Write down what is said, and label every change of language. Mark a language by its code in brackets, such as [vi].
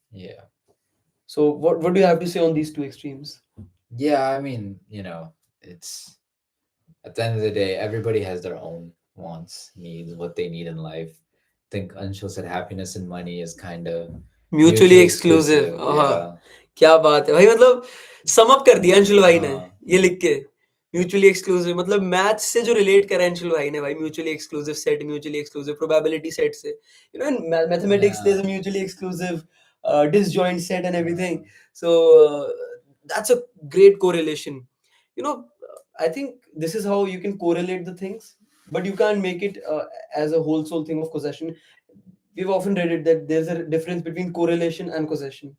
[en] Yeah. So what do you have to say on these two extremes? Yeah, I mean, it's at the end of the day, everybody has their own wants, needs, what they need in life. I think Anshul said happiness and money is kind of Mutually exclusive. Yeah. [hi] क्या बात है भाई, मतलब sum up कर दिया अंशुल भाई ने हाँ. ये लिख के. म्यूचुअली एक्सक्लूसिव मतलब मैथ से जो रिलेट करा अंशुल भाई ने भाई, mutually exclusive set, mutually exclusive probability set से. [en] In mathematics there is a mutually exclusive disjoint set and everything. So that's a great correlation. You know, I think this is how you can correlate the things, but you can't make it as a whole soul thing of causation. We've often read it that there's a difference between correlation and causation.